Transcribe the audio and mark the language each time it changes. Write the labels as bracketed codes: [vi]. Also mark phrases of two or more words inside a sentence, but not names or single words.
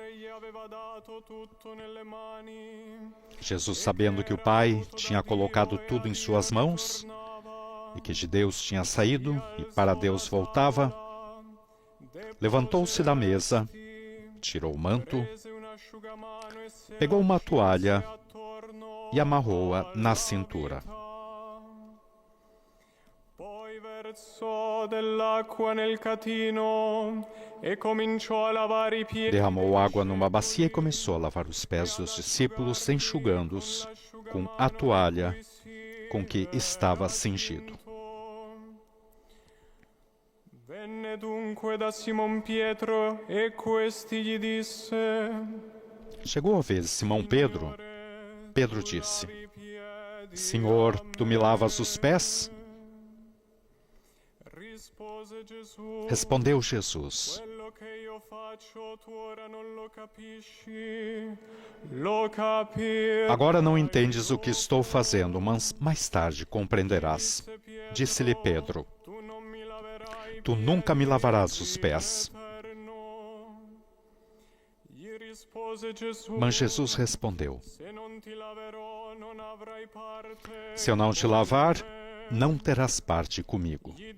[pt] Jesus, sabendo que o Pai tinha colocado tudo em suas mãos e que de Deus tinha saído e para Deus voltava, levantou-se da mesa, tirou o manto, pegou uma toalha e amarrou-a na cintura. [it] Poi versò dell'acqua nel catino e cominciò a lavare i piedi. [pt] Derramou água numa bacia e começou a lavar os pés dos discípulos, enxugando-os com a toalha com que estava cingido. [it] Venne dunque da Simon Pietro e questi gli disse: [pt] Chegou a vez de Simão Pedro. Pedro disse: Senhor, tu me lavas os pés? Respondeu Jesus: [it] Quello che io faccio tu ora non lo capisci, lo capirò. [pt] Agora não entendes o que estou fazendo, mas mais tarde compreenderás. Disse-lhe Pedro: Tu nunca me lavarás os pés. Mas Jesus respondeu: Se eu não te lavar, não terás parte comigo.